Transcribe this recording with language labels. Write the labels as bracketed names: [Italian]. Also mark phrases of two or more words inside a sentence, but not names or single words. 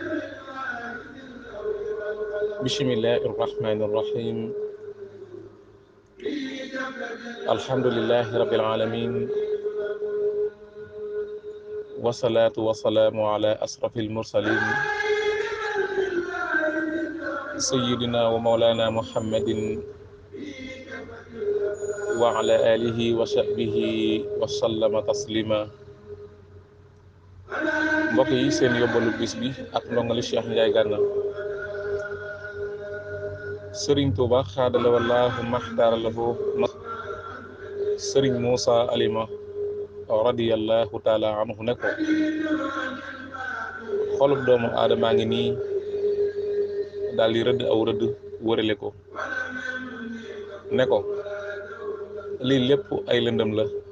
[Arabic] بسم الله الرحمن الرحيم الحمد لله رب العالمين والصلاة والسلام على أشرف المرسلين سيدنا ومولانا محمد وعلى آله وصحبه وسلم تسليما [Wolof] mbokk yi seen yóbbalu bis bi ak ndongali Cheikh Ndiaye Ganna Serigne Touba xaadala wallaahu maxtaara lahu Serigne Moussa Alima [Arabic] رضي الله تعالى عنه [Wolof] ne ko xolub doomu aadamaa ngi nii daal di rëdd aw rëdd wërale ko ne ko lii lépp ay lëndëm la